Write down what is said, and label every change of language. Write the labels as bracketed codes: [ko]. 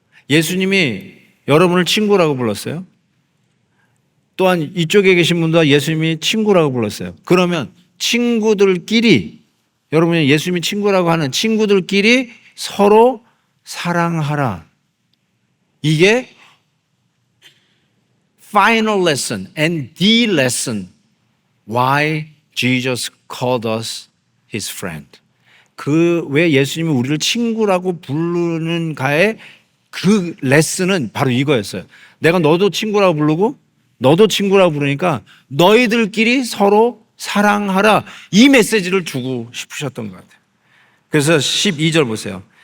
[ko] 예수님이 여러분을 친구라고 불렀어요. 또한 이쪽에 계신 분도 예수님이 친구라고 불렀어요. 그러면 친구들끼리, 여러분이 예수님이 친구라고 하는 친구들끼리 서로 사랑하라. 이게 [en] final lesson and the lesson why Jesus called us his friend. [ko] 그 왜 예수님이 우리를 친구라고 부르는가의 그 레슨은 바로 이거였어요. 내가 너도 친구라고 부르고 너도 친구라고 부르니까 너희들끼리 서로 사랑하라. 이 메시지를 주고 싶으셨던 것 같아요. 그래서 12절 보세요.